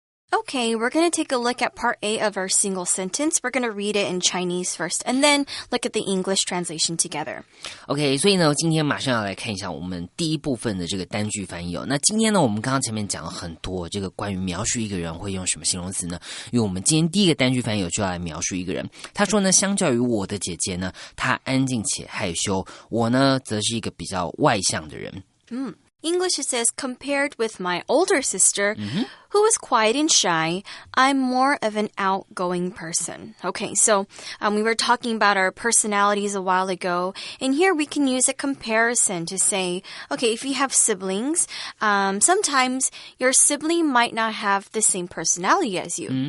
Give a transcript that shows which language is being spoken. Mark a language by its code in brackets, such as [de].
[en] Okay, we're going to take a look at part A of our single sentence. We're going to read it in Chinese first, and then look at the English translation together. [zh] OK, 所以呢，今天马上要来看一下我们第一部分的这个单句翻译哦。那今天呢，我们刚刚前面讲了很多这个关于描述一个人会用什么形容词呢？因为我们今天第一个单句翻译就要来描述一个人。他说呢，相较于我的姐姐呢，她安静且害羞，我呢则是一个比较外向的人。 [en] English, it says, compared with my older sister, who is quiet and shy, I'm more of an outgoing person. Okay, so we were talking about our personalities a while ago, and here we can use a comparison to say, okay, if you have siblings, sometimes your sibling might not have the same personality as you.